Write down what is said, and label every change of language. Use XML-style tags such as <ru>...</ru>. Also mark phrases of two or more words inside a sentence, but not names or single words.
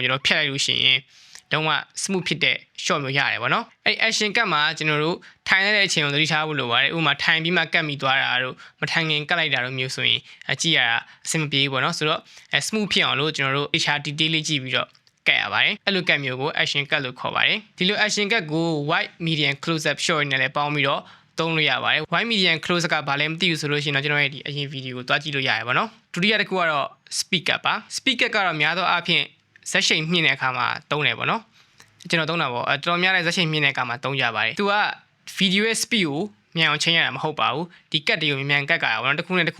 <my>ကျွန်တော်ဖြတ်လိုက်လို့ရှိရင်တော့မှ smooth ဖြစ်တဲ့ shot မျိုးရတယ်ပေါ့နော်အဲ့</my> <en>action cut</en> <my>မှာကျွန်တော်တို့ထိုင်ရတဲ့အချိန်ကိုသတိထားဖို့လိုပါတယ်ဥပမာထိုင်ပြီးမှကတ်မိသွားတာတို့မထိုင်ခင်ကတ်လိုက်တာတို့မျိုးဆိုရင်ကြည့်ရတာအဆင်မပြေဘူးပေါ့နော်ဆိုတော့ smooth ဖြစ်အောင်လို့ကျွန်တော်တို့</my> <en>HR detail</en> <my>လေးကြည့်ပြီးတော့ကတ်ရပါတယ်အဲ့လိုကတ်မျိုးကို</my> <en>action cut</en> <my>လို့ခေါ်ပါတယ်ဒီလို</my> <en>action cut</en> <my>ကို</my> <en>wide medium close up shot</en> <my>နဲ့လည်းပေါင်းပြီးတော့သုံးလို့ရပါတယ်</my> <en>wide medium close up</en> <my>ကဘာလဲမသိဘူးဆိုလို့ရှိရင်တော့ကျွန်တော်ရဲ့ဒီအရင်ဗီဒီယိုကိုတွားကြည့်လို့ရတယ်ပေါ့နော်ဒုတိယတစ်ခုကတော့</my> <en>speed cut</en> <my>ပါ</my> <en>speed cut</en> <my>ကတော့များသောအားဖြင့် ဇက်ရှိန်မြင့်တဲ့အခါမှာသုံးတယ်ပေါ့နော်ကျွန်တော်သုံးတာပေါ့တော်တော်များတဲ့ဇက်ရှိန်မြင့်တဲ့အခါမှာသုံးကြပါတယ်သူက video ရဲ့ speed ကိုမြန်အောင်ချိန်ရတာမဟုတ်ပါဘူးဒီကတ်တွေကိုမြန်ကတ်ကြရပါတော့တစ်ခုနဲ့တစ်ခု</my>